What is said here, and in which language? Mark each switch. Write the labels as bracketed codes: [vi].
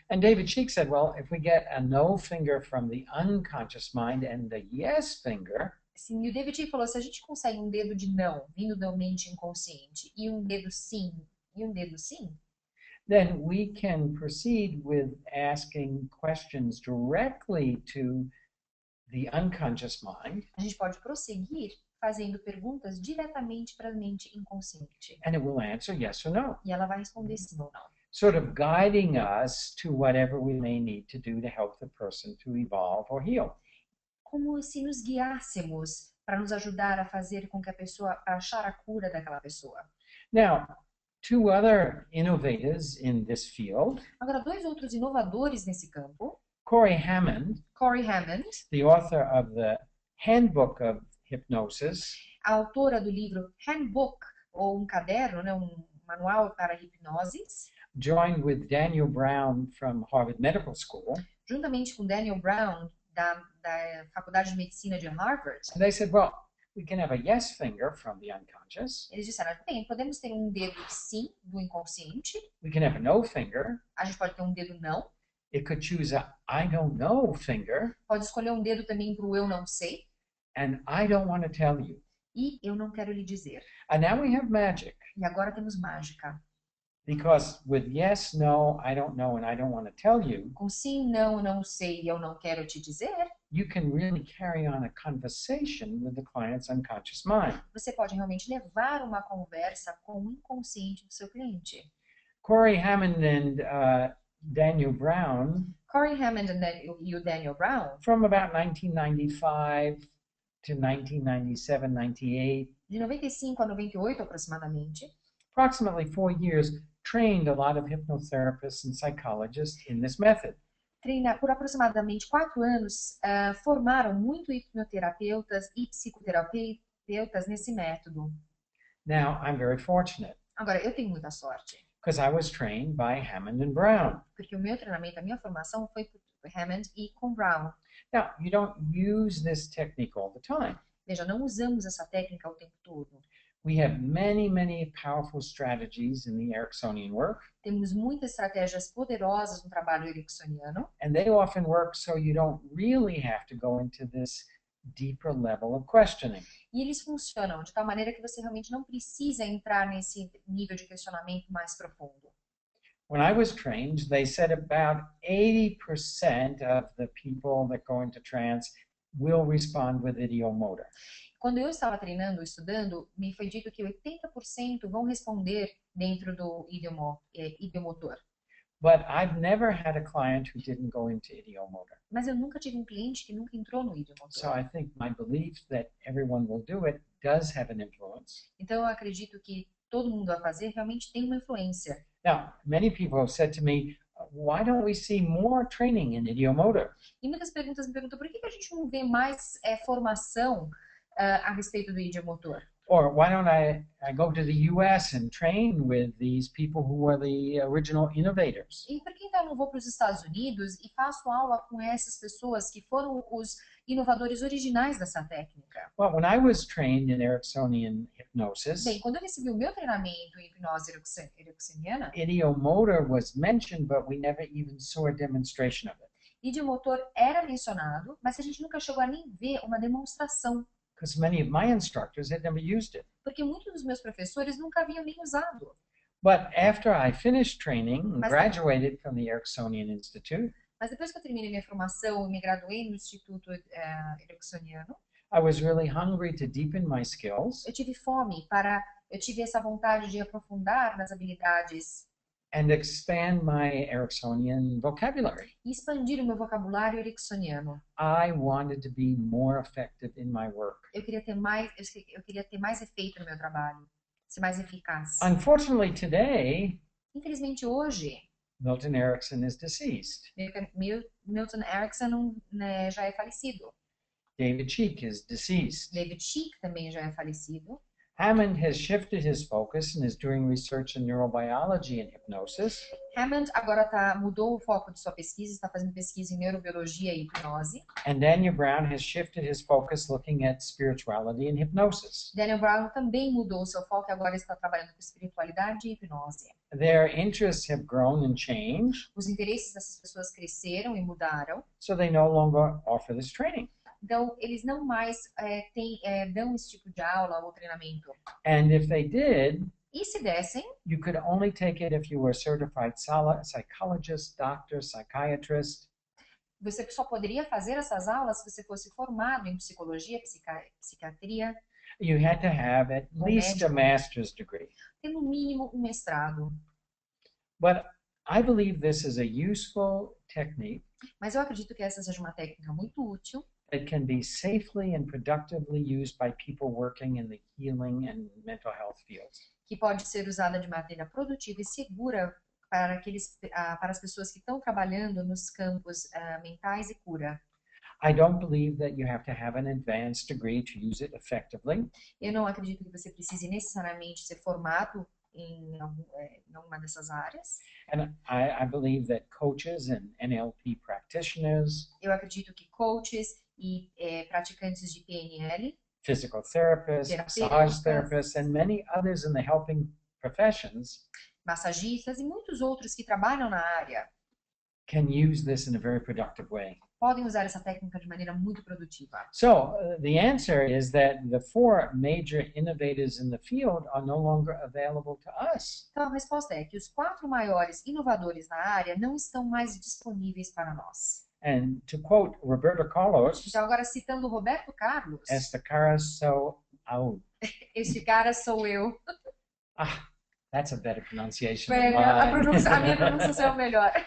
[en] And David Cheek said, well, if we get a no finger from the unconscious mind and the yes finger, [pt] Assim, e o David falou, se a gente consegue um dedo de não vindo da mente inconsciente e um dedo sim, [en] then we can proceed with asking questions directly to the unconscious mind, [pt] a gente pode prosseguir fazendo perguntas diretamente para a mente inconsciente. [en] and it will answer yes or no, [pt] E ela vai responder sim ou não. [en] sort of guiding us to whatever we may need to do to help the person to evolve or heal. [pt] Como se nos guiássemos para nos ajudar a fazer com que a pessoa, a achar a cura daquela pessoa. [en] Now, two other innovators in this field, [pt] Agora, dois outros inovadores nesse campo, [en] Corey Hammond, [pt] Corey Hammond, [en] the author of the Handbook of Hypnosis, [pt] a autora do livro Handbook, ou um caderno, né, um manual para hipnoses, [en] joined with Daniel Brown from Harvard Medical School, [pt] juntamente com Daniel Brown, da Faculdade de Medicina de Harvard. [en] and they said, well, we can have a yes finger from the unconscious, [pt] Eles disseram, bem, podemos ter um dedo sim, do inconsciente, [en] we can have a no finger, [pt] a gente pode ter um dedo não, [en] It could choose a I don't know finger [pt] Pode escolher um dedo também para o eu não sei [en] and I don't want to tell you. [pt] e eu não quero lhe dizer. [en] And now we have magic [pt] E agora temos mágica. [en] because with yes, no, I don't know, and I don't want to tell you, [pt] Com sim, não, não sei e eu não quero te dizer, [en] you can really carry on a conversation with the client's unconscious mind. [pt] você pode realmente levar uma conversa com o inconsciente do seu cliente. [en] Corey Hammond and Daniel Brown, [pt] Corey Hammond e o Daniel Brown, [en] from about 1995 to 1997, 98, [pt] de 95 a 98 aproximadamente, [en] approximately 4 years, trained a lot of hypnotherapists and psychologists in this method. [pt] Por aproximadamente 4 anos, formaram muito hipnoterapeutas e psicoterapeutas nesse método. [en] Now, I'm very fortunate [pt] Agora, eu tenho muita sorte, [en] because I was trained by Hammond and Brown. [pt] porque o meu treinamento, a minha formação foi por Hammond e com Brown. [en] Now, you don't use this technique all the time. [pt] Veja, não usamos essa técnica o tempo todo. [en] We have many, many powerful strategies in the Ericksonian work, [pt] Temos muitas estratégias poderosas no trabalho ericksoniano, [en] and they often work so you don't really have to go into this deeper level of questioning. [pt] e eles funcionam de tal maneira que você realmente não precisa entrar nesse nível de questionamento mais profundo. [en] When I was trained, they said about 80% of the people that go into trance will respond with ideomotor. [pt] Quando eu estava treinando, estudando, me foi dito que 80% vão responder dentro do idiomotor. [en] But I've never had a client who didn't go into ideomotor. [pt] Mas eu nunca tive um cliente que nunca entrou no [en] So [pt] idiomotor. [en] I think my belief that everyone will do it does have an influence. [pt] Então eu acredito que todo mundo a fazer realmente tem uma influência. [en] Now, many people have said to me, why don't we see more training in ideomotor? [pt] E muitas perguntas me perguntam por que a gente não vê mais formação a respeito do idiomotor? [en] Or why don't I go to the US and train with these people who are the original innovators? [pt] E por que então eu não vou para os Estados Unidos e faço aula com essas pessoas que foram os inovadores originais dessa técnica? [en] Well, when I was trained in Ericksonian hypnosis, [pt] Bem, quando eu recebi o meu treinamento em hipnose ericksoniana, [en] ideomotor was mentioned, but we never even saw a demonstration of it. [pt] idiomotor era mencionado, mas a gente nunca chegou a nem ver uma demonstração, [en] Because many of my instructors had never used it. [pt] porque muitos dos meus professores nunca haviam nem usado. [en] But after I finished training and [pt] Mas- [en] graduated from the Ericksonian Institute, [pt] Mas depois que eu terminei minha formação e me graduei no Instituto Ericksoniano, [en] I was really hungry to deepen my skills [pt] eu tive essa vontade de aprofundar nas habilidades [en] and expand my Ericksonian vocabulary. [pt] e expandir o meu vocabulário ericksoniano. [en] I wanted to be more effective in my work. [pt] Eu queria ter mais efeito no meu trabalho, ser mais eficaz. [en] Unfortunately, today, [pt] Infelizmente hoje, [en] Milton Erickson is deceased. [pt] Milton Erickson já é falecido. [en] David Cheek is deceased. [pt] David Cheek também já é falecido. [en] Hammond has shifted his focus and is doing research in neurobiology and hypnosis. [pt] Hammond agora mudou o foco de sua pesquisa, está fazendo pesquisa em neurobiologia e hipnose. [en] And Daniel Brown has shifted his focus looking at spirituality and hypnosis. [pt] Daniel Brown também mudou o seu foco e agora está trabalhando com espiritualidade e hipnose. [en] Their interests have grown and changed, [pt] Os interesses dessas pessoas cresceram e mudaram, [en] so they no longer offer this training. [pt] então eles não mais dão esse tipo de aula ou treinamento. [en] And if they did, [pt] E se dessem, [en] you could only take it if you were a certified psychologist, doctor, psychiatrist. [pt] você só poderia fazer essas aulas se você fosse formado em psicologia, psiquiatria, [en] You had to have at least a master's degree. [pt] ter no mínimo um mestrado. [en] But I believe this is a useful technique [pt] Mas eu acredito que essa seja uma técnica muito útil, [en] that can be safely and productively used by people working in the healing and mental health fields. [pt] que pode ser usada de maneira produtiva e segura para as pessoas que estão trabalhando nos campos mentais e cura. [en] I don't believe that you have to have an advanced degree to use it effectively. [pt] Eu não acredito que você precise necessariamente ser formado em alguma dessas áreas. [en] And I believe that coaches and NLP practitioners, [pt] Eu acredito que coaches e praticantes de PNL, [en] physical therapists, [pt] Terapeutas. [en] massage therapists, and many others in the helping professions [pt] massagistas e muitos outros que trabalham na área [en] can use this in a very productive way. [pt] podem usar essa técnica de maneira muito produtiva. [en] So the answer is that the 4 major innovators in the field are no longer available to us. [pt] Então, a resposta é que os 4 maiores inovadores na área não estão mais disponíveis para nós. [en] And to quote Roberto Carlos, [pt] Então, agora citando Roberto Carlos, esta cara sou eu. este cara sou eu. [en] Ah, that's a better pronunciation [pt] A [en] than mine. [pt] minha pronúncia é o melhor.